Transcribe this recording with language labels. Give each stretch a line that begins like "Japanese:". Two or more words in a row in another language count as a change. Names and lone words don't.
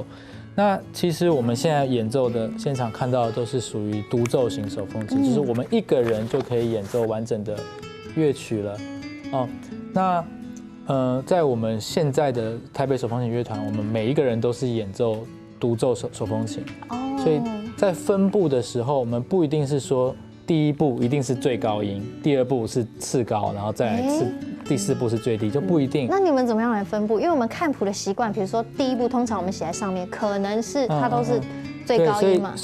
Chinese: 那其實我們現在演奏的現場看到的都是屬於獨奏型手風琴，就是我們一個人就可以演奏完整的樂曲了。那在我們現在的台北手風琴樂團，我們每一個人都是演奏獨奏手風琴，所以在分部的時候，我們不一定是說第一部一定是最高音，第2部是次高，然後再來第4部是最低，就不一定。那你們怎麼樣來分部？因為我們看譜的習慣，比如說第1部通常我們寫在上面，可能是它都是最高音嘛。